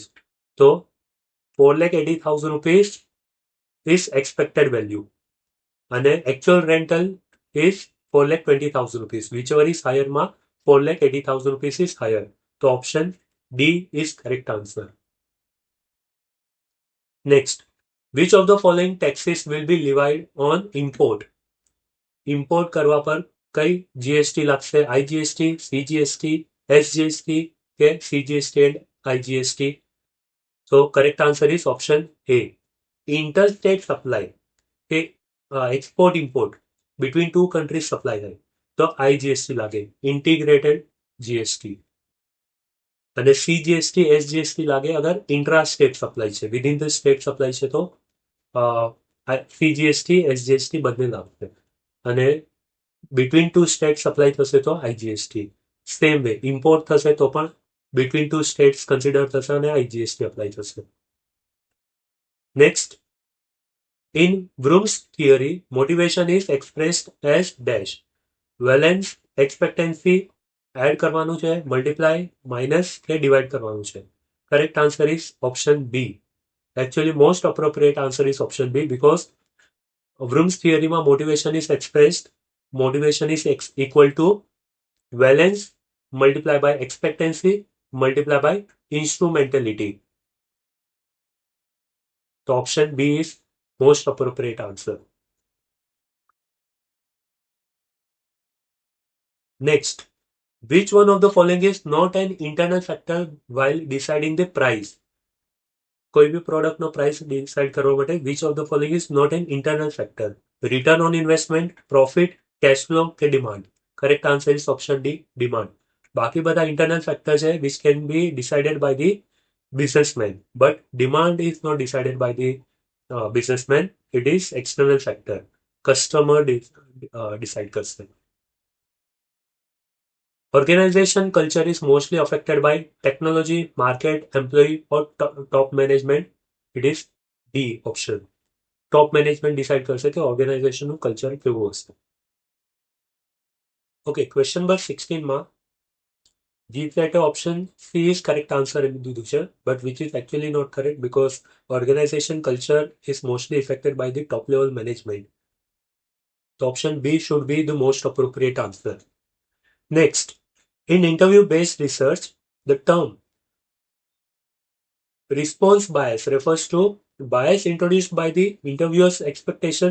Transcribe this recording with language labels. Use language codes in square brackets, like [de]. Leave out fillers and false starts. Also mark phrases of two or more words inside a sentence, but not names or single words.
[en] So 4,80,000 rupees is expected value and actual rental is 4,20,000 rupees. Whichever is higher ma 4,80,000 rupees is higher. So option D is correct answer. Next, which of the following taxes will be levied on import? [gu] Import કરવા પર કઈ જીએસટી લાગશે? આઈજીએસટી, સીજીએસટી, એસજીએસટી કે સીજીએસટી and આઈજીએસટી? [en] So correct answer is option A. Interstate supply કે export import between two countries supply [gu] થાય તો આઈજીએસટી લાગે, [en] integrated GST. [gu] અને સીજીએસટી, એસજીએસટી લાગે અગર [en] intra state supply [gu] છે, [en] within the state supply [gu] છે તો સીજીએસટી, એસજીએસટી બંને લાગશે. [en] અને between two state supply [gu] થશે તો [en] આઈજીએસટી. same way import [gu] થશે તો પણ [en] between two states consider [gu] થશે અને [en] IGST apply થશે. Next, in Vroom's theory, motivation is expressed as dash. Valence, expectancy add [gu] કરવાનું છે, [en] multiply, minus કે divide [gu] કરવાનું છે. [en] Correct answer is option B. Actually, most appropriate answer is option B because Vroom's theory માં motivation is expressed, motivation is equal to valence multiply by expectancy multiply by instrumentality. So option B is most appropriate answer. Next, which one of the following is not an internal factor while deciding the price? [gu] કોઈ બી પ્રોડક્ટનો પ્રાઇસ ડિસાઇડ કરવા માટે [en] which of the following is not an internal factor? Return on investment, profit, cash flow કે demand? Correct answer is option D, demand. [gu] બાકી બધા [en] internal factor છે which can be decided by the businessman, but demand is not decided by the businessman. It is external factor. Customer decide કરશે. Organization culture is mostly affected by technology, market, employee or top management. It is D option. Top management decide [gu] કરશે કે [en] organization નું culture [gu] કેવું હશે. [en] Okay, question number 16 માં G-flat option C is correct answer in [gu] દીધું છે, [en] but which is actually not correct because organization culture is mostly affected by the top level management. So option B should be the most appropriate answer. Next, in interview-based research, the term response bias refers to bias introduced by the interviewer's expectation.